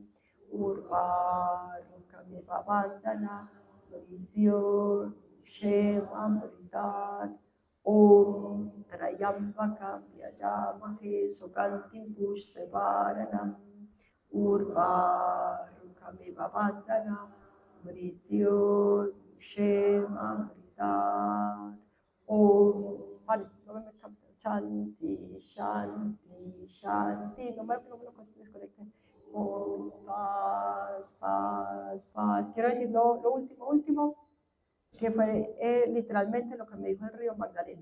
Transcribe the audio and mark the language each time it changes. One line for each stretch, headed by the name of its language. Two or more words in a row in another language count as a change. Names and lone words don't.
Sanskrit: उर्वारुकमिव बन्धना मृत्योर् शेम अमृतात् ॐ त्र्यम्बकं व्यजामके सुगन्धिं पुष्पेवरणम् उर्वारुकमिव बन्धना मृत्योर् शेम अमृतात्.
Spanish: Vale, no me metan.
Sanskrit: शान्ति, शान्ति, शान्ति.
Spanish: No me lo desconecten. Paz, paz, paz. Quiero decir lo último, que fue literalmente lo que me dijo el río Magdalena.